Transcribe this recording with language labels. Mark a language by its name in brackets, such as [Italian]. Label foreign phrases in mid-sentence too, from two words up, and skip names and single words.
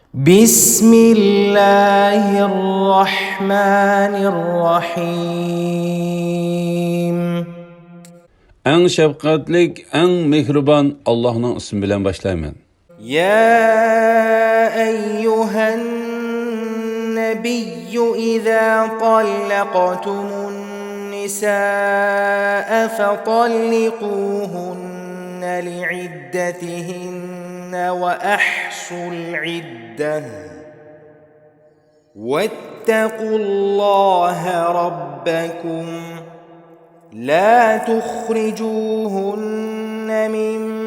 [Arabic] بسم الله الرحمن الرحيم. [Turkmen] En şefkatlik, en mehriban Allah'ın ismi bilen başlayman. [Arabic] يا أيها النبي إذا طلقتم النساء فطلقوهن لعدتهن وأحصوا العدة واتقوا الله ربكم لا تخرجوهن من